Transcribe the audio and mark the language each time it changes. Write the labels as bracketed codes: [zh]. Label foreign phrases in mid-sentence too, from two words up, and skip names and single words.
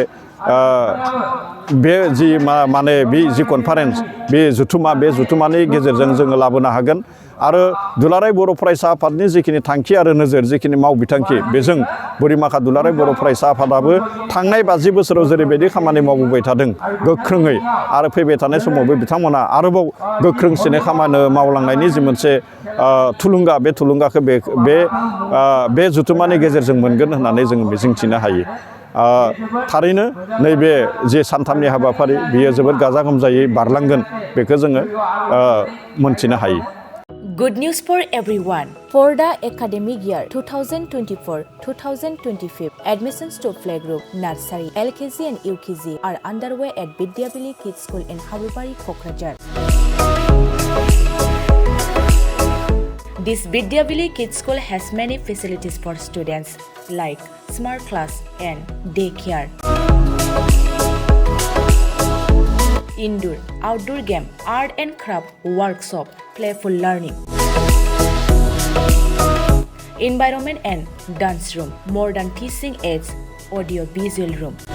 [brx] बे जि माने बे जि कनफारेन्स बे जुथुमानि गेजेरजों जोङो लाबोनो हागोन आरो दुलाराय बर' फरायसा आफादनि जिखिनि थांखि आरो नोजोर जिखिनि मावबिथांखि बेजों बोरिमाखा दुलाराय बर' फरायसा आफादाबो थांनाय 50 बोसोराव जेरैबायदि खामानि मावबोबाय थादों गोख्रोङै आरो फैबाय थानाय समावबो बिथांमोना आरोबाव गोख्रोंसिनै खामानि मावलांनायनि जि मोनसे थुलुंगा बे थुलुंगाखौ बे जुथुमानि गेजेरजों मोनगोन होननानै जों मिजिंथिनो हायो। थारैनो नैबे जे सानथामनि हाबाफारि बियो जोबोद गाजा गोमजायै बारलांगोन बेखौ जोङो मोनथिनो हायो। [en] Good news for everyone. For the academic year 2024-2025, admissions to playgroup, nursery, LKG and UKG are underway at Vidyavili Kids School in Habubari, Kokrajhar. This Vidyavili Kids School has many facilities for students like smart class and daycare, indoor, outdoor game, art and craft workshop, playful learning, environment and dance room, modern teaching aids, audio visual room,